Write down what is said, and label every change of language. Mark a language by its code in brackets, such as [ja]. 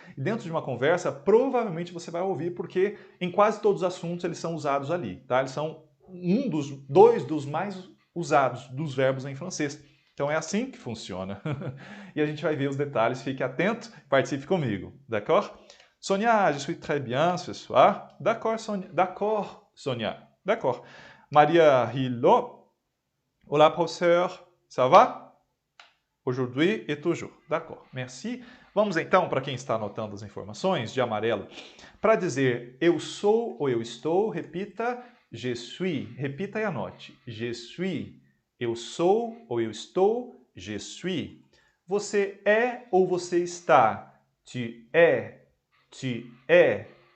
[pt] E dentro de uma conversa, provavelmente você vai ouvir, porque em quase todos os assuntos eles são usados ali, tá? Eles são dois dos mais usados dos verbos em francês. Então é assim que funciona. E a gente vai ver os detalhes, fique atento, participe comigo, d'accord? [fr] Sonia, je suis très bien ce soir. D'accord, Sonia. D'accord, Sonia. D'accord. Maria Hilo. Olá, professeur. Ça va? Aujourd'hui et toujours. D'accord, merci. [pt] Vamos então, para quem está anotando as informações, de amarelo. Para dizer eu sou ou eu estou, repita je suis. Repita e anote. Je suis. Eu sou ou eu estou, je suis. Você é ou você está, tu es. Tu es.